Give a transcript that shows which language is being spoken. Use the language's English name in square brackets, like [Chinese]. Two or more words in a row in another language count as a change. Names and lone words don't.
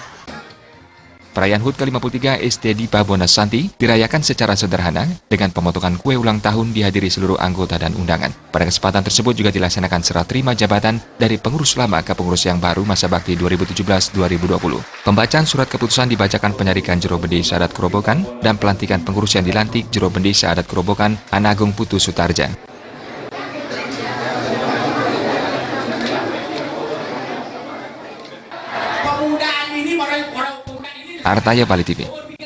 [Indonesian] Perayaan HUT ke-53 ST di Pabuana Santi dirayakan secara sederhana dengan pemotongan kue ulang tahun dihadiri seluruh anggota dan undangan. Pada kesempatan tersebut juga dilaksanakan serah terima jabatan dari pengurus lama ke pengurus yang baru masa bakti 2017-2020. Pembacaan surat keputusan dibacakan penyarikan Jero Bendesa Adat Kerobokan dan pelantikan pengurus yang dilantik Jero Bendesa Adat Kerobokan Anagung Putu Sutarja. Artaya Bali TV.